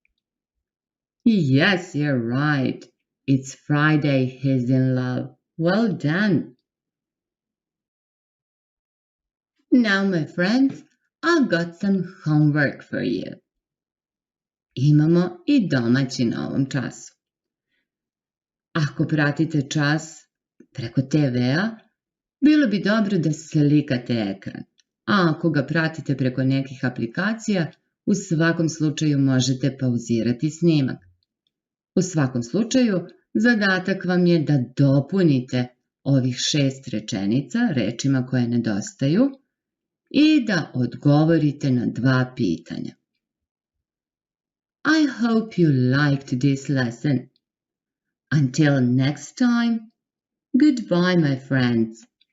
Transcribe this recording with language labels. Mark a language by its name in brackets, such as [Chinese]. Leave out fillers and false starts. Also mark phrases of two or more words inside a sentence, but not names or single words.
[English] Yes, you're right. It's Friday he's in love. Well done. Now, my friends, I've got some homework for you. [Serbian] Imamo i domaći na ovom času. Ako pratite čas preko TV-a, bilo bi dobro da slikate ekran, a ako ga pratite preko nekih aplikacija, u svakom slučaju možete pauzirati snimak. U svakom slučaju, zadatak vam je da dopunite ovih 6 rečenica rečima koje nedostaju i da odgovorite na 2 pitanja. [English] I hope you liked this lesson. Until next time, goodbye, my friends.